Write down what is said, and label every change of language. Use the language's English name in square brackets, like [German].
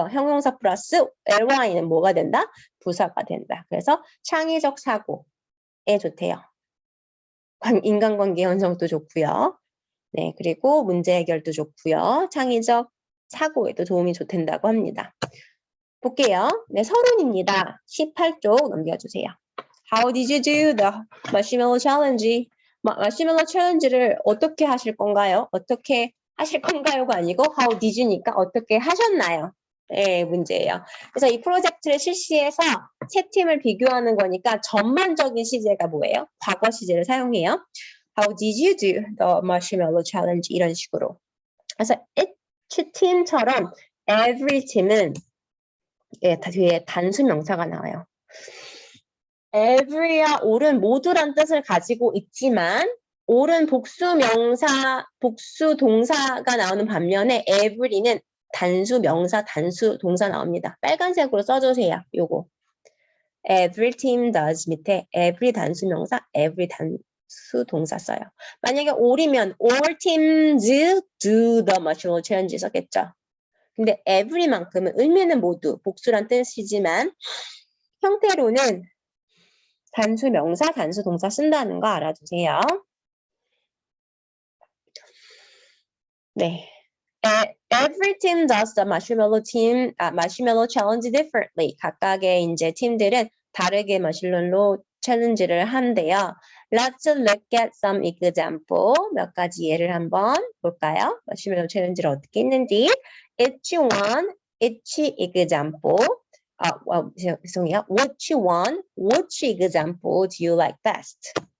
[Korean] 형용사 플러스 ly는 뭐가 된다? 부사가 된다. 그래서 창의적 사고에 좋대요. 인간관계 형성도 좋고요. 네, 그리고 문제 해결도 좋고요. 창의적 사고에도 도움이 좋된다고 합니다. 볼게요. 네, 서론입니다. 18쪽 넘겨주세요. [English] How did you do the marshmallow challenge? [Korean] 마시멜로 챌린지를 어떻게 하실 건가요? 어떻게 하실 건가요가 아니고 [English] how did you [Korean] 니까 어떻게 하셨나요? 네, 문제예요. 그래서 이 프로젝트를 실시해서 세 팀을 비교하는 거니까 전반적인 시제가 뭐예요? 과거 시제를 사용해요. [English] How did you do the marshmallow challenge? [Korean] 이런 식으로. 그래서 each 팀처럼 every 팀은 뒤에 단수 명사가 나와요. every와 all은 모두란 뜻을 가지고 있지만 all은 복수 명사, 복수 동사가 나오는 반면에 every는 단수 명사, 단수 동사 나옵니다. 빨간색으로 써주세요. 요거. [English] every team does [Korean] 밑에 every 단수명사, every 단수 동사 써요. 만약에 all이면 [English] all teams do the marshmallow challenge [Korean] 썼겠죠. 근데 every만큼은 의미는 모두 복수란 뜻이지만 형태로는 단수명사, 단수동사 쓴다는 거 알아두세요. 네. [English] Every team does the marshmallow challenge differently. [Korean] 각각의 이제 팀들은 다르게 마시멜로 챌린지를 한대요. [English] Let's look at some example. [Korean] 몇 가지 예를 한번 볼까요? 마시멜로 챌린지를 어떻게 했는지. [English] Each example. [Korean] 죄송해요. [English] Which example do you like best?